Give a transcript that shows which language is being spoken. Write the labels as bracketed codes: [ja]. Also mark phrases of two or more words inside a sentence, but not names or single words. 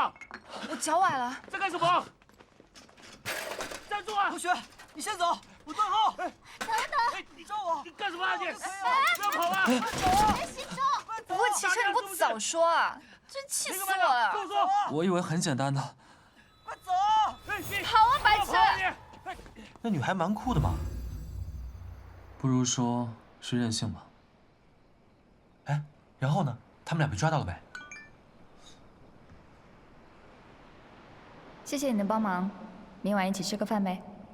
[zh] 我腳崴了，在幹什麼？站住啊！同學，你先走，我斷後。等等，哎，你照我。你幹什麼啊你？不要跑啊！走啊！別心中。不會騎車你不早說啊！真氣死我了！跟我說。我以為很簡單的。快走！跑啊，白痴！那女孩蠻酷的嘛。不如說是任性吧。哎，然後呢？他們倆被抓到了唄？謝謝你的幫忙，明晚一起吃個飯唄。